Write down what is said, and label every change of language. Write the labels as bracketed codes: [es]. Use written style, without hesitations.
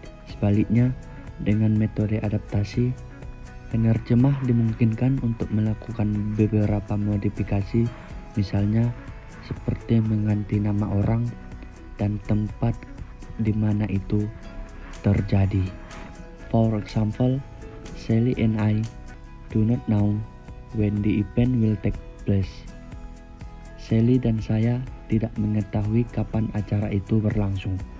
[id] Sebaliknya, dengan metode adaptasi, penerjemah dimungkinkan untuk melakukan beberapa modifikasi, misalnya seperti mengganti nama orang dan tempat di mana itu terjadi. [en] For example, Sally and I do not know when the event will take place. [id] Sally dan saya tidak mengetahui kapan acara itu berlangsung.